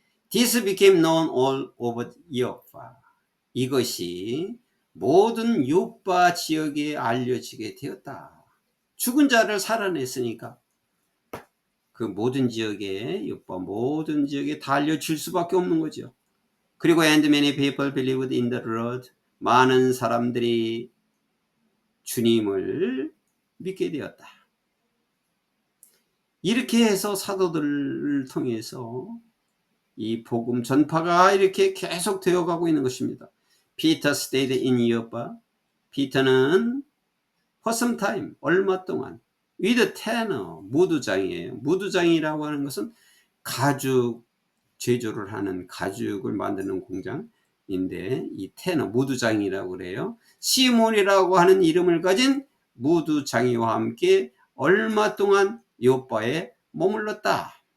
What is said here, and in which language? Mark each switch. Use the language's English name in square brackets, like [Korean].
[English] This became known all over Joppa, [Korean] 이것이 모든 요빠 지역에 알려지게 되었다. 죽은 자를 살아냈으니까 그 모든 지역에, 요빠 모든 지역에 다 알려질 수밖에 없는 거죠. 그리고 [English] and many people believed in the Lord, [Korean] 많은 사람들이 주님을 믿게 되었다. 이렇게 해서 사도들을 통해서 이 복음 전파가 이렇게 계속 되어가고 있는 것입니다. [English] Peter stayed in Joppa, [Korean] 피터는 [English] for some time, [Korean] 얼마 동안 [English] with tanner, [Korean] 무두장이에요. 무두장이라고 하는 것은 가죽 제조를 하는, 가죽을 만드는 공장인데 이 테너, 무두장이라고 그래요. 시몬이라고 하는 이름을 가진 무두장이와 함께 얼마 동안 요빠에 머물렀다.